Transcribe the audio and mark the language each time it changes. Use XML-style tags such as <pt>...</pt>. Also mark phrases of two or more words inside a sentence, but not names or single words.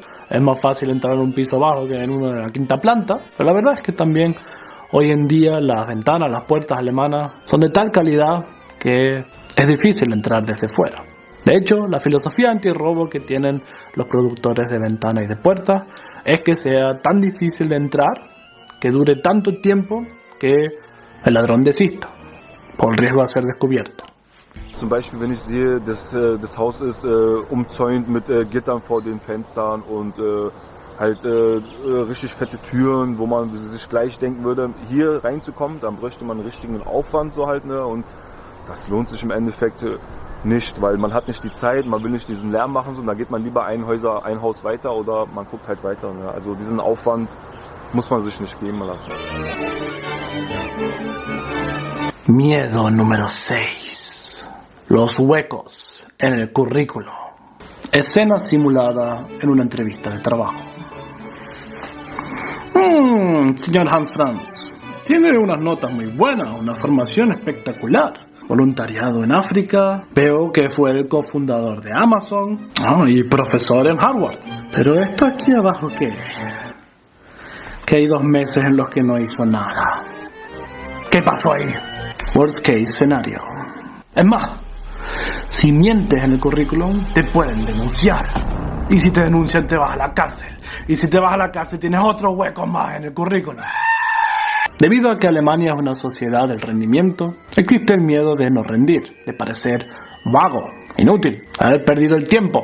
<es>Es más fácil entrar en un piso bajo que en uno de la quinta planta, pero la verdad es que también hoy en día las ventanas, las puertas alemanas son de tal calidad que es difícil entrar desde fuera. De hecho, la filosofía antirrobo que tienen los productores de ventanas y de puertas es que sea tan difícil de entrar, que dure tanto tiempo que el ladrón desista, por el riesgo de ser descubierto.</es> <de>Zum Beispiel, wenn ich sehe, das Haus ist umzäunt mit Gittern vor den Fenstern und richtig fette Türen, wo man sich gleich denken würde, hier reinzukommen, dann bräuchte man einen richtigen Aufwand so halt, ne? Und das lohnt sich im Endeffekt nicht, weil man hat nicht die Zeit, man will nicht diesen Lärm machen, sondern da geht man lieber ein Haus weiter oder man guckt halt weiter, ne? Also diesen Aufwand muss man sich nicht geben lassen.</de> <es>Miedo número 6. Los huecos en el currículo. Escena simulada en una entrevista de trabajo. Señor Hans Franz, tiene unas notas muy buenas, una formación espectacular. Voluntariado en África, veo que fue el cofundador de Amazon y profesor en Harvard. Pero esto aquí abajo, ¿qué? Que hay 2 meses en los que no hizo nada. ¿Qué pasó ahí?</es> <en>Worst case scenario.</en> <es>Es más, si mientes en el currículum, te pueden denunciar. Y si te denuncian, te vas a la cárcel. Y si te vas a la cárcel, tienes otro hueco más en el currículum. Debido a que Alemania es una sociedad del rendimiento, existe el miedo de no rendir, de parecer vago, inútil, haber perdido el tiempo.</es>